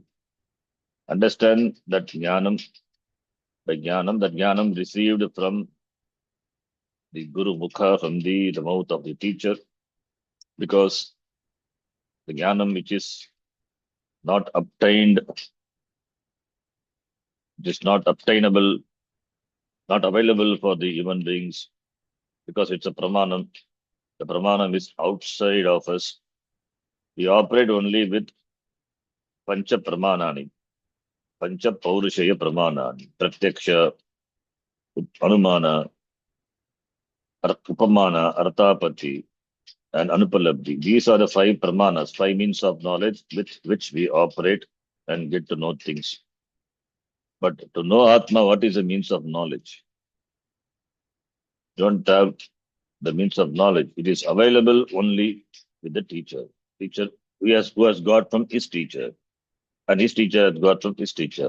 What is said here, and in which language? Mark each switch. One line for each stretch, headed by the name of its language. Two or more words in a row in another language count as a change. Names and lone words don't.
English: Understand that jnanam, that jnanam received from the
Sanskrit: गुरु मुख,
English: from the mouth of the teacher, because the jnanam which is not obtained, it is not obtainable, not available for the human beings, because it's a pramanam. The pramanam is outside of us. We operate only with
Sanskrit: पञ्च प्रमाणानि, पञ्च पौरुषेय प्रमाणानि, प्रत्यक्ष, अनुमान, उपमान, अर्थापत्ति,
English: and anupalabdhi. These are the five pramanas, five means of knowledge with which we operate and get to know things. But to know Atma, what is the means of knowledge? Don't have the means of knowledge. It is available only with the teacher. Teacher who has got from his teacher, and his teacher has got from his teacher.